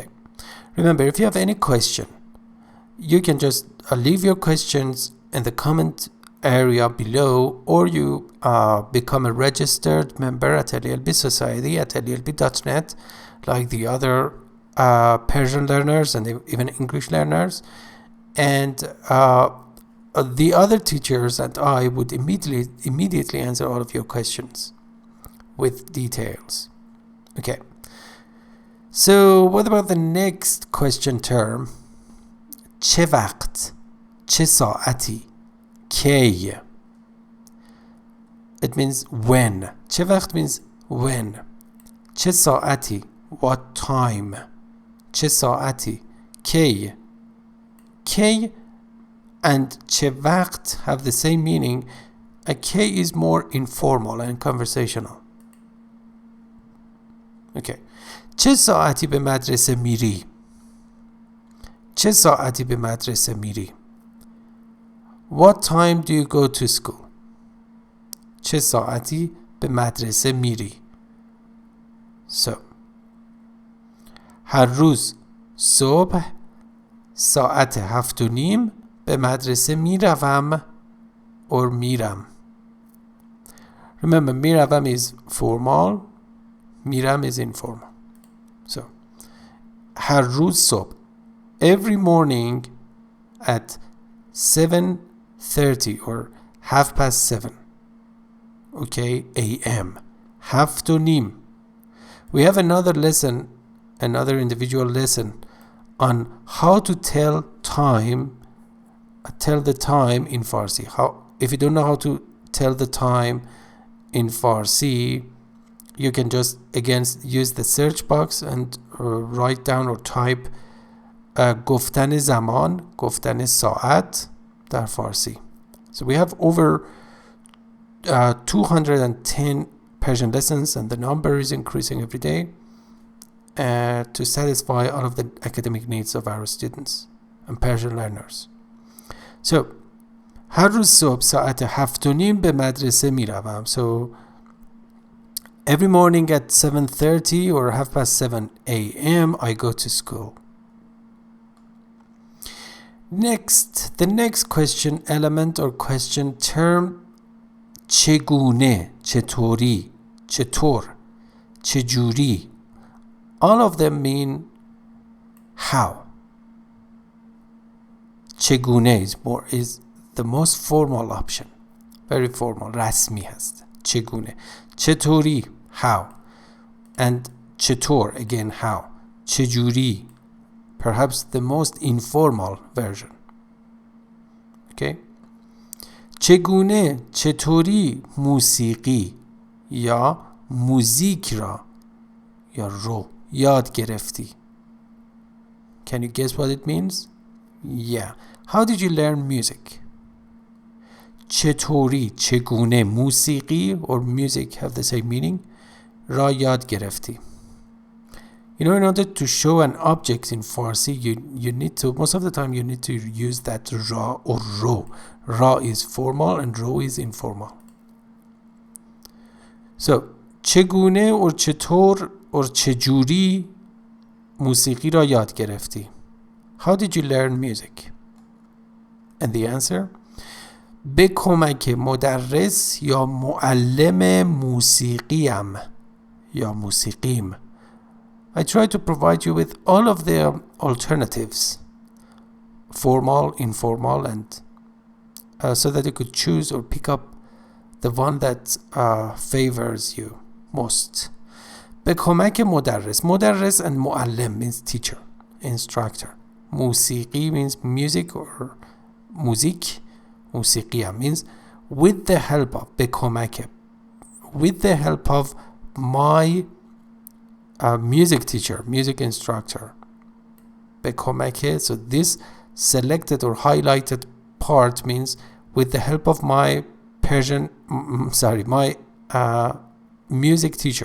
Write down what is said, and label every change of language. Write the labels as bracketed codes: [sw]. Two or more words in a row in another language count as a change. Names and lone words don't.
[en] Remember, if you have any question, you can just leave your questions in the comment area below, or you become a registered member at LLB Society at LLB.net, like the other Persian learners and even English learners. And the other teachers and I would immediately answer all of your questions with details. Okay. So what about the next question term? [fa] چه وقت؟ چه ساعتی؟ کی. [en] It means when. [fa] چه وقت [en] means when. [fa] چه ساعتی? [en] What time. [fa] چه ساعتی؟ کی. [en] کی and [fa] چه وقت [en] have the same meaning. A K is more informal and conversational. [fa] Okay. چه ساعتی به مدرسه میری؟ چه ساعتی به مدرسه میری؟ [en] What time do you go to school? [fa] چه ساعتی به مدرسه میری؟ So هر روز صبح ساعت 7:30 به مدرسه میروم or میرم. [en] Remember, میروم is formal, میرم is informal. [fa] So هر روز صبح, [en] every morning at 7:30 or 7:30, okay, a.m. 7:30. We have another lesson, another individual lesson on how to tell the time in Farsi. If you don't know how to tell the time in Farsi, you can just again use the search box and write down or type [fa] گفتن زمان, گفتن ساعت در فارسی. [en] So we have over 210 Persian lessons, and the number is increasing every day to satisfy all of the academic needs of our students and Persian learners. [fa] So هر روز صبح ساعت 7:30 به مدرسه می روم. [en] So every morning at 7:30 or 7:30 a.m. I go to school. The next question element or question term, [fa] چگونه, چطوری, چطور, چجوری. [en] All of them mean how. چگونه is the most formal option. Very formal, [fa] رسمی هست. چگونه. چطوری, [en] how. And چطور, again, how. چجوری, perhaps the most informal version. Okay. [fa] چگونه, چطوری موسیقی یا موزیک را یا رو یاد گرفتی. [en] Can you guess what it means? Yeah. How did you learn music? [fa] چطوری، چگونه موسیقی [en] or music have the same meaning [fa] را یاد گرفتی. [en] You know, in order to show an object in Farsi, you need to, most of the time you need to use that ra or ro. Ra is formal and ro is informal. So, [fa] چگونه or چطور or چجوری موسیقی را یاد گرفتی. [en] How did you learn music? And the answer? [fa] به کمک مدرس یا معلم موسیقیم یا موسیقیم. [en] I try to provide you with all of the alternatives, formal, informal, and so that you could choose or pick up the one that favors you most. [fa] به کمک مدرس. مدرس and معلم [en] means teacher, instructor. موسیقی means music or music. موسیقیم means with the help of, [fa] به کمک, [en] with the help of my music teacher, music instructor. [fa] به کمک, [en] so this selected or highlighted part means with the help of my my music teacher.